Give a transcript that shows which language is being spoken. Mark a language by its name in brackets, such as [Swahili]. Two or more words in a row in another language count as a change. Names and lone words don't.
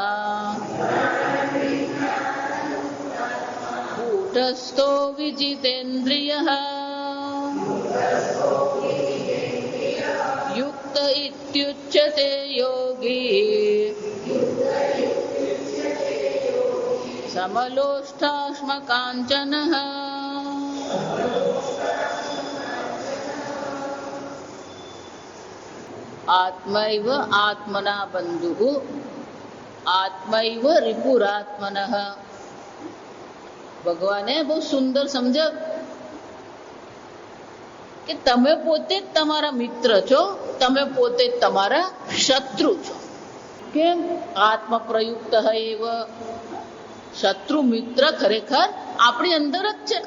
[Sanskrit] कूटस्थो विजितेन्द्रियः युक्त इत्युच्यते योगी समलोष्ठाश्मकाञ्चनः आत्मैव आत्मना बंधुः आत्मैव रिपुरात्मनः. [Gujarati] ભગવાને બહુ સુંદર સમજાવ કે તમે પોતે જ તમારા મિત્ર છો, તમે પોતે જ તમારા શત્રુ છો. કેમ? [Sanskrit] आत्म प्रयुक्त एव. [Gujarati] શત્રુ મિત્ર ખરેખર આપણી અંદર જ છે.